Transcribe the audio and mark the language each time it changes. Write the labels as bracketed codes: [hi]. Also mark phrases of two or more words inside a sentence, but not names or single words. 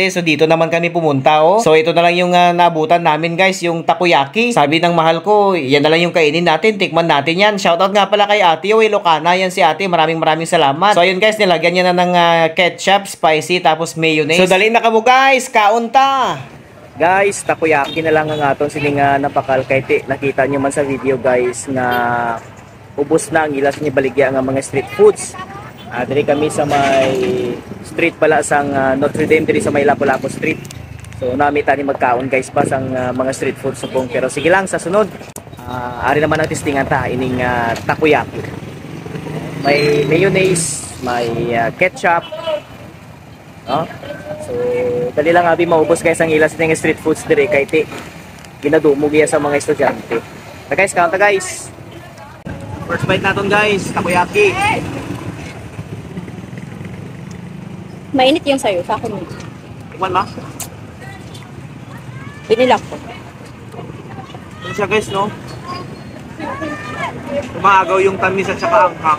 [tl] So dito naman kami pumunta So ito na lang yung nabutan namin guys, yung takoyaki. Sabi ng mahal ko, yan na lang yung kainin natin, tikman natin yan. Shoutout nga pala kay ate, Ilocana yan si ate, maraming salamat. So ayun guys, nilagyan niya na ng ketchup, spicy, tapos mayonnaise. [hil] So dali na kamo guys, kaunta! Guys, takoyaki na lang ang aton sining napakalkay. Nakita nyo man sa video guys na ubos na ang ilas ni baligya nga mga [en] street foods. [hil] Diri kami sa may street pala sang Notre Dame, diri sa may Lapu-Lapu Street. So namita ni magkaon guys pa sang mga [en] street food [hil] subong. Pero sige lang sa sunod. Ari naman ang testingan ta ining takoyaki. May mayonnaise, may ketchup. No? So dali lang abi maubos guys ang ilas ng [en] street foods [hil] diri kay ti ginadumog iya sa mga estudyante. Ta guys, kaunta guys. [en] First bite [hil] naton guys, takoyaki. [tl] Mainit yung sayo, sa akin. Tikman ma? [hil] Binilak ko. [tl] Yan siya guys, no? Umagaw yung tamis at saka anghang.